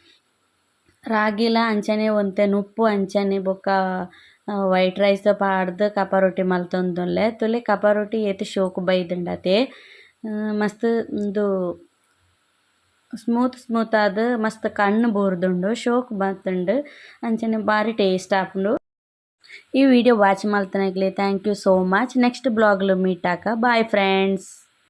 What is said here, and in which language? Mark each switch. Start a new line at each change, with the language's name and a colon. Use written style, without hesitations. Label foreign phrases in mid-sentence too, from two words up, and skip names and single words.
Tulu: ರಾಗಿಲ ಅಂಚನೆ ಒಂತೆ ನುಪ್ಪು ಅಂಚನೆ ಬೊಕ್ಕ
English: white rice
Tulu: ಪಾಡ್ದು ಕಪ ರೊಟ್ಟಿ ಮಲ್ತೊಂದುಲ್ಲೆ. ತುಲೆ ಕಪ ರೊಟ್ಟಿ ಏತ್ ಶೋಕು ಬೈದುಂಡತೆ ಮಸ್ತ್ ಇಂದು ಸ್ಮೂತ್ ಆದ್ ಮಸ್ತ್ ಕಣ್ಣು ಬೋರ್ದುಂಡು ಶೋಕ್ ಬತ್ತುಂಡು ಅಂಚನೆ ಬಾರಿ ಟೇಸ್ಟ್ ಆಪುಂಡು. ಈ
English: video watch
Tulu: ಮಲ್ತನಕ್ಲೆ
English: thank you so much. next vlog-lu meet
Tulu: ಆಕ.
English: bye friends.